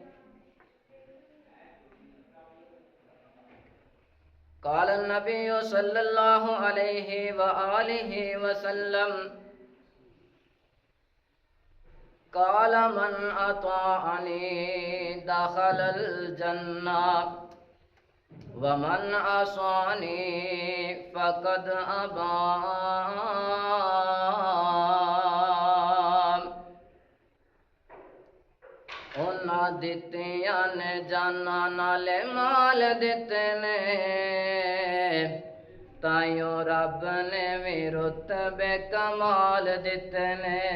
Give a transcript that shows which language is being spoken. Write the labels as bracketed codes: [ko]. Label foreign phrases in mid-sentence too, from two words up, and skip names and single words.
[ar] قال النبي صلى الله عليه وآله وسلم قال من أطاعني دخل الجنة ومن عصاني فقد أبى. [pa] ਉਹਨਾਂ ਦਿੱਤੀਆਂ ਨੇ ਜਾਨਾਂ ਨਾਲੇ ਮਾਲ ਦਿੱਤੇ ਨੇ, ਤਾਈਓ ਰੱਬ ਨੇ ਵੀ ਰੁਤਬੇ ਕਮਾਲ ਦਿੱਤੇ ਨੇ।